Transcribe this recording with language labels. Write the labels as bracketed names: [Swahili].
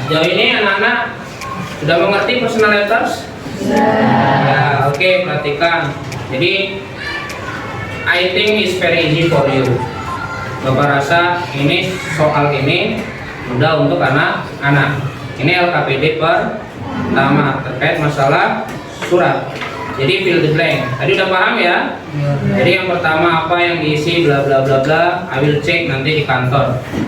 [Indonesian] Sejauh ini anak-anak sudah mengerti personal letters? Ya, oke, perhatikan. Jadi, [English] I think is very easy for you. [Indonesian] Bapak rasa ini soal ini mudah untuk anak-anak. Ini LKPD pertama terkait masalah surat. Jadi [English] fill the blank. [Indonesian] Tadi udah paham ya? Jadi yang pertama apa yang diisi bla bla bla bla. [English] I will check [Indonesian] nanti di kantor.